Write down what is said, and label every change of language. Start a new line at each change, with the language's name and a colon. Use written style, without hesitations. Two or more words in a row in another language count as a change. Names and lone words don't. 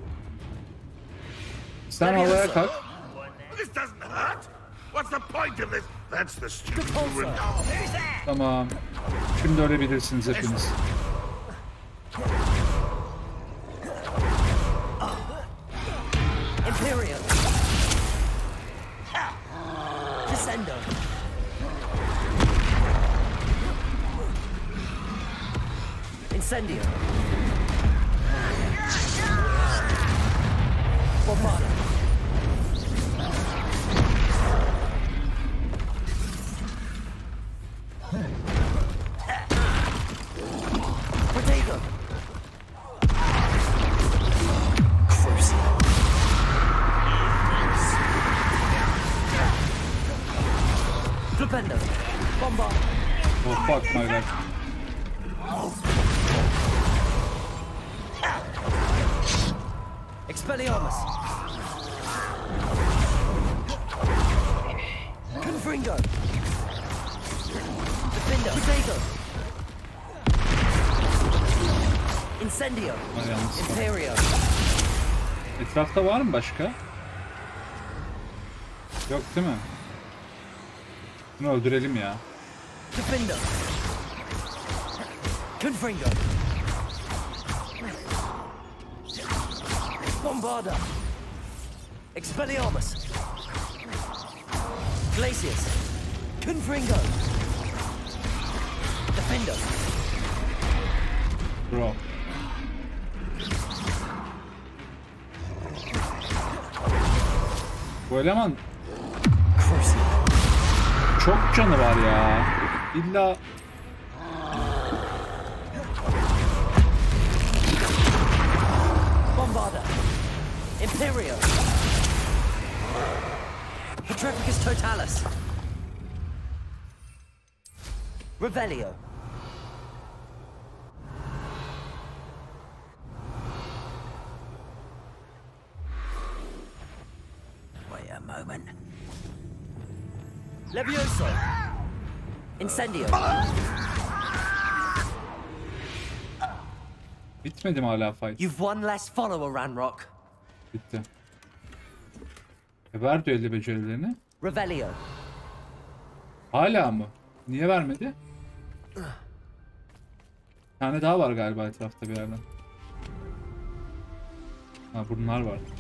Turkish: Sen havaya kalk. Tamam. Şimdi ölebilirsiniz hepiniz.
English: Imperial. Descendo. Incendio. Bombarda. Protego. Flipendo. Bombard. Oh fuck my god. Expelliarmus. Confringo. Defendo. Protego. Incendio. Imperio.
Turkish: Etrafta var mı başka? Yok değil mi? Bunu öldürelim ya.
English: Defendo. Confringo. Bombarda. Expelliarmus. Glacius. Confringo. Defendo. Bro.
Turkish: Bu eleman çok canı var ya. İlla
English: Bombarda. Imperio. Petrificus Totalis. Revelio. Wait a moment. Levioso. Incendio.
Turkish: bitmedi mi hala fight?
English: You've one less follower, Ranrock.
Turkish: Bitti. Ver düello becerilerini.
English: Revelio.
Turkish: Hala mı? Niye vermedi? Bir tane daha var galiba etrafta bir yerden. Ha bunlar var.